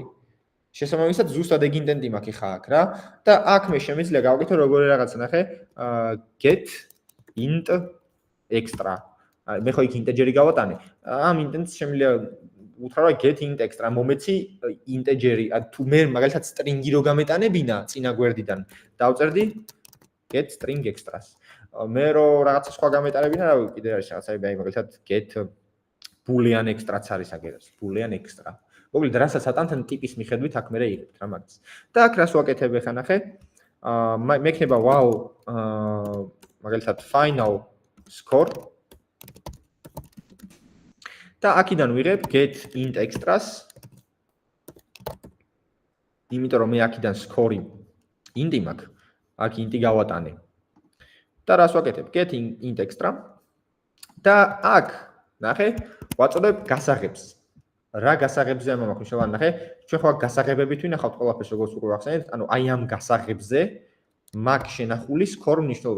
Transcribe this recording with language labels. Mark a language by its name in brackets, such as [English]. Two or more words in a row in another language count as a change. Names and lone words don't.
[Georgian] შესაბამისად, ზუსტად ეგ intent-ი მაქვს ხა აქ რა და აქ მე შემიძლია გავაკეთო როგორი რაღაცა, ნახე, [English] get int extra. [Georgian] მე ხო იქ integer-ი გავატანე. ამ intent-ს შემიძლია უთხრა [English] get int extra [Georgian] მომეცი integer-ი, თუ მე მაგალითად string-ი რო გამეტანებინა წინა გვერდიდან, დავწერდი [English] get string extras. [Georgian] მე რო რაღაცა სხვა გამეტანებინა, რა კიდე არის რაღაცა, აი მაგალითად [English] get boolean extra- [Georgian] ც არის აგერას, [English] boolean extra. [Georgian] მოკლედ რასაც ატანთ ტიპის მიხედვით აქ მე იღებთ რა მაგას. და აქ რას ვაკეთებ ახლა ნახე? მექნება wow მაგალითად [English] final score [Georgian] და აქედან ვიღებ [English] get int extras. [Georgian] იმიტომ რომ მე აქედან score-ი int-ი მაქვს, აქ int-ი გავატანე. და რას ვაკეთებ? [English] get int extra [Georgian] და აქ ნახე, ვაწოდებ გასაღებს. რა გასაღებზე ამაქვს მშოვან ნახე? ჩვენ ხო გასაღებებით ვინახავთ ყველაფერს როგორც უკვე ვახსენეთ, ანუ აი ამ გასაღებზე მაქვს შენახული score მნიშვნელობა.